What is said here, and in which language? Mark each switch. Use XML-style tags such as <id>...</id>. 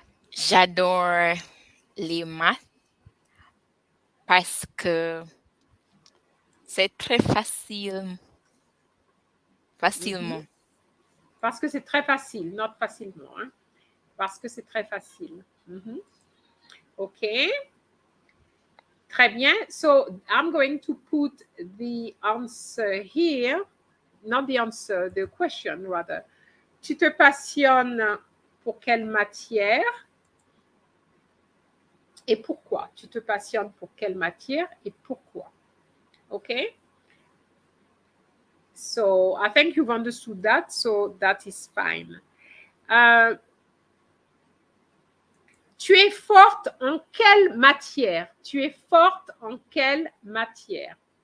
<fr>J'adore les maths parce que c'est très facile. Facilement. Parce que c'est très facile, not facilement. Hein? Parce que c'est très facile. OK. Très bien.</fr> <en>So I'm going to put the answer here. Not the answer, the question rather.</en> <fr>Tu te passionnes pour quelle matière et pourquoi? Tu te passionnes pour quelle matière et pourquoi?</fr> <en>Okay? So I think you've understood that, so that is fine.</en> <fr>Tu es forte en quelle matière? Tu es forte en quelle matière?</fr>